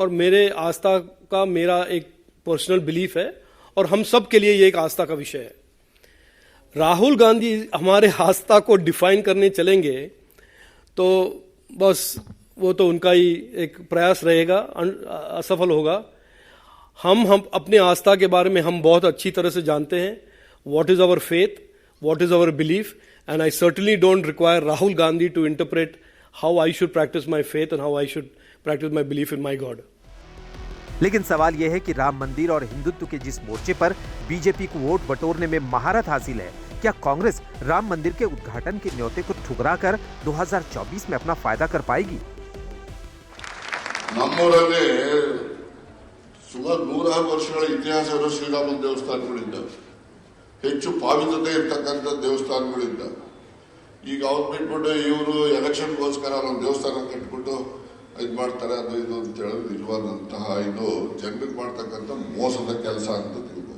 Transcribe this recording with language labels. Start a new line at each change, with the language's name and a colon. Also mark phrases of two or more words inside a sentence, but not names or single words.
Hindi: और मेरे आस्था का मेरा एक
English: personal belief
Hindi: है और हम सब के लिए ये एक आस्था का विषय है। राहुल गांधी हमारे आस्था को डिफाइन करने चलेंगे तो बस वो तो उनका ही एक प्रयास रहेगा, असफल होगा। हम अपने आस्था के बारे में हम बहुत अच्छी तरह से जानते हैं।
English: what is our faith, what is our belief, and I certainly don't require Rahul Gandhi to interpret how I should practice my faith and how I should practice my belief in my God.
Hindi: लेकिन सवाल यह है कि राम मंदिर और हिंदुत्व के जिस मोर्चे पर बीजेपी को वोट बटोरने में महारत हासिल है, क्या कांग्रेस राम मंदिर के उद्घाटन के न्योते को ठुकराकर 2024 में अपना फायदा कर पाएगी?
Kannada: ನಮ್ಮೂರಲ್ಲಿ ಸುಮಾರು 100 ವರ್ಷಗಳ ಇತಿಹಾಸದ ಶ್ರೀರಾಮ ದೇವಸ್ಥಾನಗಳಿಂದ ಹೆಚ್ಚು ಪಾವಿತ್ರತೆ ಇರತಕ್ಕಂಥ ದೇವಸ್ಥಾನಗಳಿಂದ ಈಗ ಅವ್ರು ಬಿಟ್ಬಿಟ್ಟು ಇವರು ಎಲೆಕ್ಷನ್ಗೋಸ್ಕರ ಒಂದು ದೇವಸ್ಥಾನ ಕಟ್ಬಿಟ್ಟು ಇದು ಮಾಡ್ತಾರೆ, ಅದು ಇದು ಅಂತ ಹೇಳಿದ್ರೆ ನಿಜವಾದಂತಹ ಇದು ಜನರಿಗೆ ಮಾಡ್ತಕ್ಕಂಥ ಮೋಸದ ಕೆಲಸ ಅಂತ ತಿಳ್ಬೋದು.